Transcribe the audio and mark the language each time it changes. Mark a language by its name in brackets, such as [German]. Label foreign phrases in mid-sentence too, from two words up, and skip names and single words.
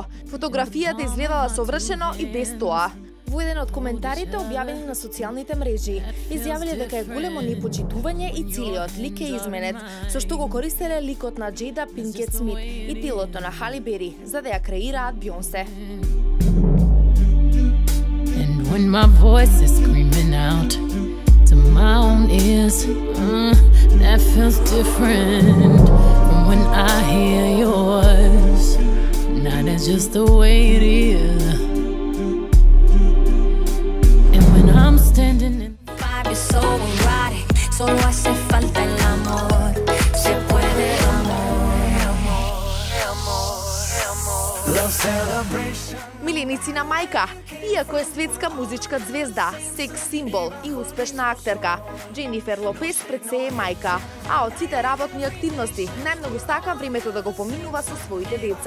[Macedonian] Фотографијата изгледала совршено и без тоа. Во еден од коментарите објавени на социјалните мрежи, изјавиле дека е големо непочитување и целиот лик е изменет, со што го користеле ликот на Джейда Пинкет Смит и телото на Хали Бери, за да ја креираат Бионсе. [English] And when my voice is screaming out to my own ears, that feels different from when I hear yours. Now that's just the way it is. I'm standing in vibe is so erotic, [Spanish] solo hace falta el amor. Se puede [English] Love celebration. [Macedonian] Миленици на мајка, иако е светска музичка звезда, секс символ и успешна актерка, Дженифер Лопес пред се е мајка, а од сите работни активности најмногу стака времето да го поминува со своите деца.